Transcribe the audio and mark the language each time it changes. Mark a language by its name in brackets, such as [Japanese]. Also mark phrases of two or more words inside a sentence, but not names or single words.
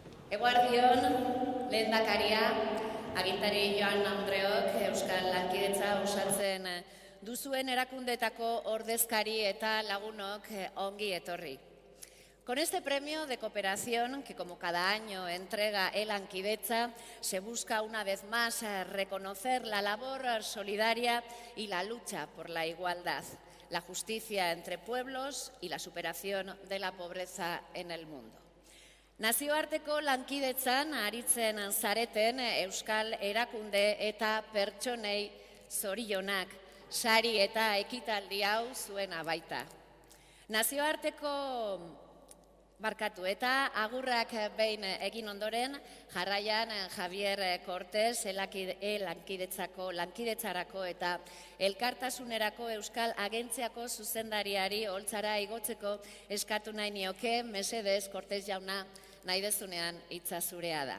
[Basque] Eguardion, lehendakaria, agintari Joan Andreok, Euskal Lankidetza osatzen duzuen erakundeetako ordezkari eta lagunok ongi etorri. [Spanish] Con este premio de cooperación, que como cada año entrega el Lankidetza, se busca una vez más reconocer la labor solidaria y la lucha por la igualdad, la justicia entre pueblos y la superación de la pobreza en el mundo. [Basque] Nazioarteko lankidetzan aritzen zareten Euskal erakunde eta pertsonei zorionak, sari eta ekitaldi hau zuena baita. Nazioarteko barkatu eta agurrak behin egin ondoren, jarraian Javier Cortés, lankidetzarako eta elkartasunerako Euskal Agentziako zuzendariari holtzara igotzeko eskatu nahi nioke, mesedez, Cortés jauna, nahi dezunean hitza zurea da.